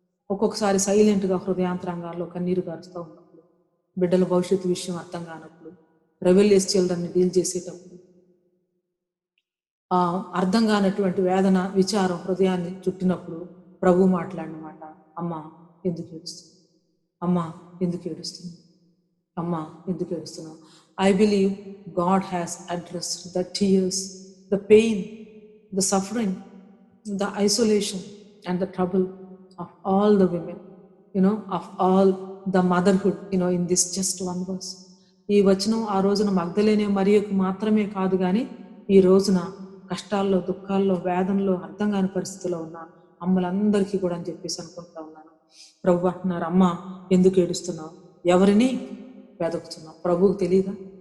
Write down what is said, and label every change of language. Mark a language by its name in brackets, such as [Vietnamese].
[Telugu] ఒక్కొక్కసారి సైలెంట్గా హృదయాంతరంగాల్లో కన్నీరు గారుస్తూ ఉన్నప్పుడు, బిడ్డల భవిష్యత్తు విషయం అర్థం కానప్పుడు, రెబెలియస్ చిల్డ్రన్ని డీల్ చేసేటప్పుడు, అర్థం కానటువంటి వేదన, విచారం హృదయాన్ని చుట్టినప్పుడు ప్రభు మాట్లాడిన మాట, అమ్మా ఎందుకు ఏడుస్తుంది, అమ్మా ఎందుకు ఏడుస్తుంది, అమ్మా ఎందుకు ఏడుస్తున్నావు? [English] I believe God has addressed the tears, the pain, the suffering, the isolation and the trouble of all the women, of all the motherhood, in this just one verse. [Telugu] ఈ వచనం ఆ రోజున మగ్దలేనే మరియకు మాత్రమే కాదు, కానీ ఈ రోజున కష్టాల్లో, దుఃఖాల్లో, వేదనలో, అర్థం కాని పరిస్థితిలో ఉన్న అమ్మలందరికీ కూడా అని చెప్పేసి అనుకుంటా ఉన్నాను. ప్రభు అంటున్నారు, అమ్మ ఎందుకు ఏడుస్తున్నావు, ఎవరిని వెతుకుతున్నావు? ప్రభువుకు తెలియదా?